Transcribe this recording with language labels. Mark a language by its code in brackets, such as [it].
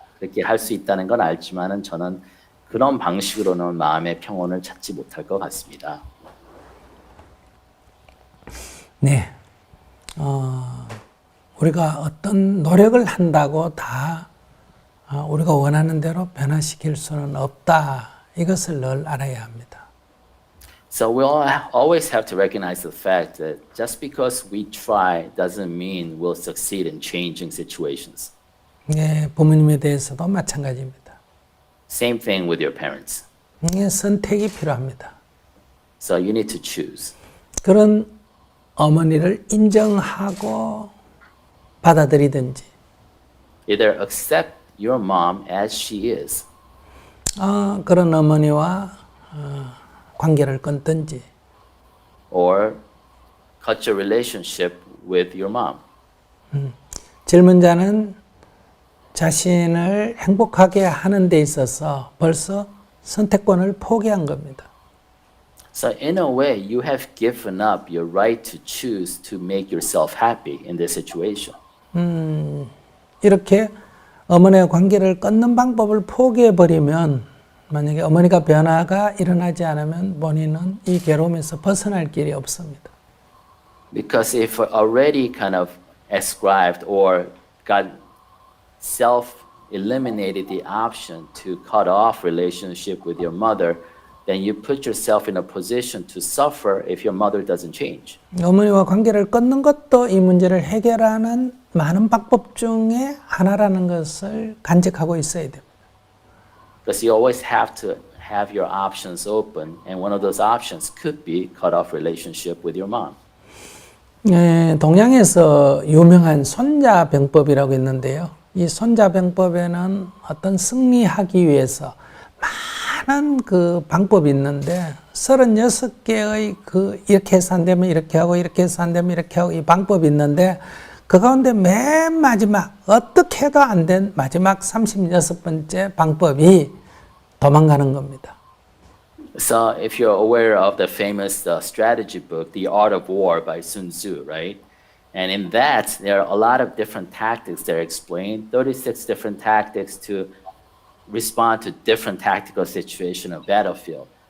[ko] 그렇게 할 수 있다는 건 알지만은 저는 그런 방식으로는 마음의 평온을 찾지 못할 것 같습니다. 네. 우리가 어떤 노력을 한다고 다 우리가 원하는 대로 변화시킬 수는 없다. 이것을 늘 알아야 합니다. [en] So we'll always have to recognize the fact that just because we try doesn't mean we'll succeed in changing situations. [ko] 네, 부모님에 대해서도 마찬가지입니다. [en] Same thing with your parents. [ko] 네, 선택이 필요합니다. [en] So you need to choose. [ko] 그런 어머니를 인정하고 받아들이든지 [en] Either accept your mom as she is. [ko] 그런 어머니와 관계를 끊든지 [en] or cut your relationship with your mom. [ko] 젊은 자는 자신을 행복하게 하는 데 있어서 벌써 선택권을 포기한 겁니다. [en] So in a way, you have given up your right to choose to make yourself happy in this situation. [ko] 이렇게 어머니와 관계를 끊는 방법을 포기해버리면 만약에 어머니가 변화가 일어나지 않으면 본인은 이 괴로움에서 벗어날 길이 없습니다. [en] Because if already kind of ascribed or got self-eliminated the option to cut off relationship with your mother, then you put yourself in a position to suffer if your mother doesn't change. [ko] 어머니와 관계를 끊는 것도 이 문제를 해결하는 많은 방법 중에 하나라는 것을 간직하고 있어야 됩니다. [en] Because you always have to have your options open, and one of those options could be cut off relationship with your mom. [ko] 동양에서 유명한 손자병법이라고 있는데요. 이 손자병법에는 어떤 승리하기 위해서 많은 그 방법이 있는데 36개의 이렇게 해서 안 되면 이렇게 하고 이렇게 해서 안 되면 이렇게 하고 이 방법이 있는데 그 가운데 맨 마지막 어떻게 해도 안 된 마지막 36번째 방법이 도망가는 겁니다. [en] So if you're aware of the famous strategy book, The Art of War by Sun Tzu, right? And in that, there are a lot of different tactics that are explained, 36 different tactics to respond to different tactical situation of battlefield.